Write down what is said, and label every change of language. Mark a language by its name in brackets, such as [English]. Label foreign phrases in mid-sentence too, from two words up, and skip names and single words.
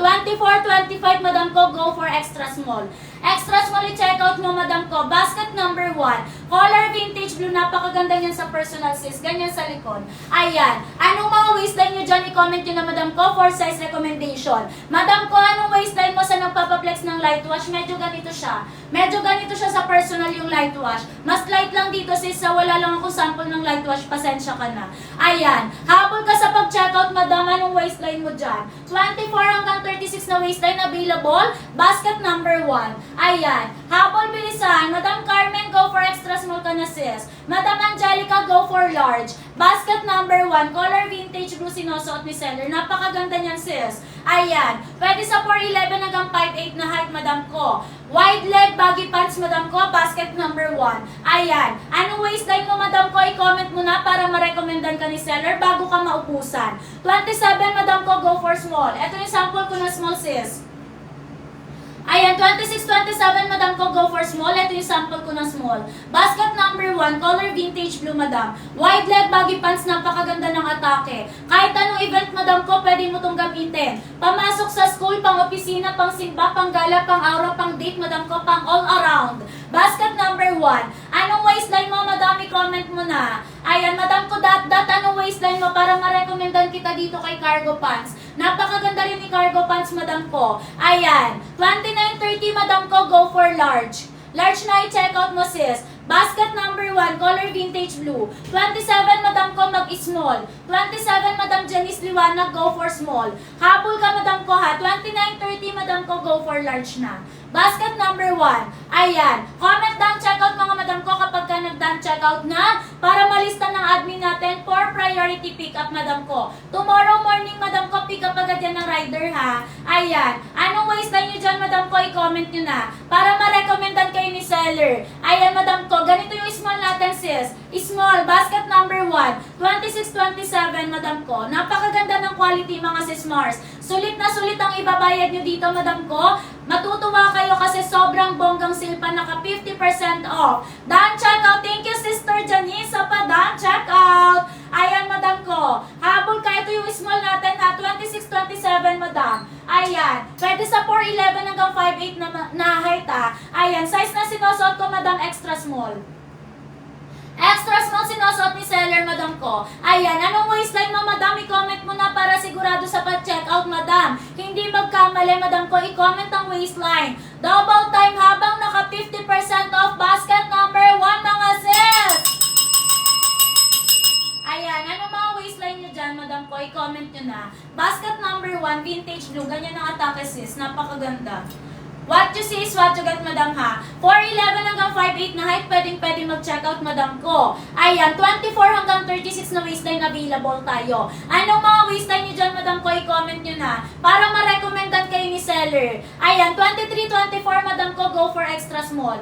[English] 24-25, madam ko, go for extra small. Extra small i-check out [Filipino] mo, madam ko. [English] Basket number 1. Color vintage blue. [Filipino] Napakaganda niyan sa personal sis. Ganyan sa likod. Ayan. Anong mga waistline nyo dyan? I-comment nyo na, madam ko, [English] for size recommendation. [Filipino] Madam ko, anong waistline mo sa nagpapaplex ng [English] light wash? [Filipino] Medyo ganito siya. Medyo ganito siya sa personal yung [English] light wash. [Filipino] Mas light lang dito sis. Sa wala lang akong sample ng [English] light wash. [Filipino] Pasensya ka na. Ayan. Habol ka sa pag-checkout, madam. Anong waistline mo dyan? 24 hanggang 36 na [English] waistline available. Basket number 1. [Filipino] Ayan. Habol, bilisan. [English] Madam Carmen, go for extra small [Filipino] ka na [English] sis. Madam Angelica, go for large. Basket number 1. Color vintage blue [Filipino] sinusuot ni [English] seller. [Filipino] Napakaganda niyan sis. Ayan. Pwede sa 4'11 hanggang 5'8 na height, madam ko. [English] Wide leg baggy pants, madam ko. Basket number 1. Ayan. [Filipino] Anong waistline mo, madam ko? I-comment mo na para ma-recommendan ka ni seller bago ka maupusan. [English] 27, madam ko, go for small. [Filipino] Ito yung sample ko na small sis. Ayan, 26, 27, madam ko, go for small. Ito yung sample ko ng small. [English] Basket number 1, color vintage blue, madam. Wide leg baggy pants, [Filipino] napakaganda ng atake. Kahit anong event, madam ko, pwede mo itong gamitin. Pamasok sa school, pang opisina, pang simba, pang gala, pang aura, pang date, madam ko, pang [English] all around. Basket number 1. [Filipino] Anong waistline mo, madam? I-comment mo na. Ayan, madam ko, anong waistline mo para ma-recommendan kita dito kay [English] cargo pants. [Filipino] Napakaganda rin ni [English] cargo pants, [Filipino] madam ko. [English] Ayan, 29-30, madam ko, go for large. [Filipino] Large na i-check out mo, sis. [English] Basket number 1, color vintage blue. [Filipino] 27, madam ko, mag-small. 27, madam Janice Liwanag, [English] go for small. [Filipino] Habol ka, madam ko, ha. 29-30, madam ko, [English] go for large na. Basket number 1. Ayan. Comment down checkout, [Filipino] mga madam ko, kapag ka nag- [English] down checkout [Filipino] na para malista ng admin natin [English] for priority pickup, [Filipino] madam ko. [English] Tomorrow morning, [Filipino] madam ko, [English] pick up [Filipino] agad yan ng rider, ha. Ayan. Anong waistline nyo dyan, madam ko? I-comment nyo na para ma-recommendan kayo ni seller. Ayan, madam ko. Ganito yung small natin, sis. [English] Small. Basket number 1. 26-27, madam ko. [Filipino] Napakaganda ng quality, mga sis Mars. Sulit na sulit ang ibabayad nyo dito, madam ko. Matutuwa kayo kasi sobrang bonggang sale pa, naka 50% off. [English] Down checkout. Thank you, Sister Janice, sa pa-down checkout. [Filipino] Ayan, madam ko. Habol ka. Ito yung small natin, ha. 26-27, madam. Ayan. Pwede sa 4'11 hanggang 5'8 na height, ha. Ayan. Size na sinusuot ko, [English] madam, extra small. Extra small sinusuot ni seller, madam ko. [Filipino] Ayan, anong waistline mo, madam? I-comment mo na para sigurado sa pa-checkout, madam. Hindi magkamali, madam ko. I-comment ang waistline. [English] Double time [Filipino] habang naka 50% off. [English] Basket number 1, mga sis! [Filipino] Ayan, anong mga waistline nyo dyan, madam ko? I-comment nyo na. [English] Basket number 1, vintage blue. [Filipino] Ganyan ang atake, sis. Napakaganda. [English] What you see is what you get, madam, ha. [Filipino] 4'11 hanggang 5'8 na height, pwede mag-checkout, madam ko. Ayan, 24 hanggang 36 na [English] waistline available [Filipino] tayo. Anong mga waistline nyo dyan, madam ko? I-comment nyo na para ma-recommendan kayo ni seller. [English] Ayan, 23-24, madam ko, go for extra small.